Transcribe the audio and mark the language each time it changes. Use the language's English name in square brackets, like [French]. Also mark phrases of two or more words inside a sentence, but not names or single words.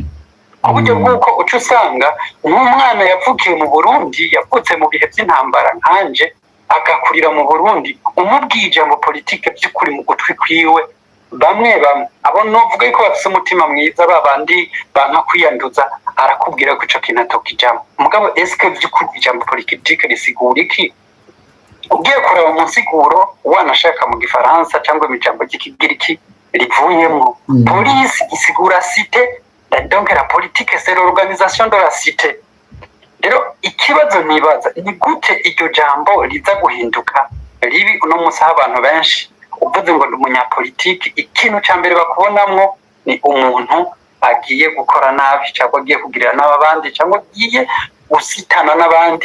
[Rundi] Uburyo bw'uko uca usanga nk'umwana yavukiye mu Burundi, yavutse mu bihe by'intambara nkanje, agakurira mu Burundi, umubwiye ijambo politike by'ukuri mu gutwi kwiwe bamwe abo novuga yuko bafise umutima mwiza babandi banka kwiyanduza, arakubwira ko ico kintu atokijambo. Mugabo eske by'ukuri ijambo politike risigura iki? Ugiye kuraba mu nsiguro wanashaka mu Gifaransa cyangwa mu ijambo ry'Ikigiriki rivuyemo, police isigura cité. [French] Donc la politique c'est l'organisation de la cité. [Rundi] Rero ikibazo nibaza ni gute iryo jambo riza guhinduka ribi uno munsi abantu benshi uvuze ngo umunyapolitiki ikintu cya mbere bakubonamwo ni umuntu agiye gukora nabi cyangwa agiye kugirira n'abandi cyangwa agiye gusitana n'abandi.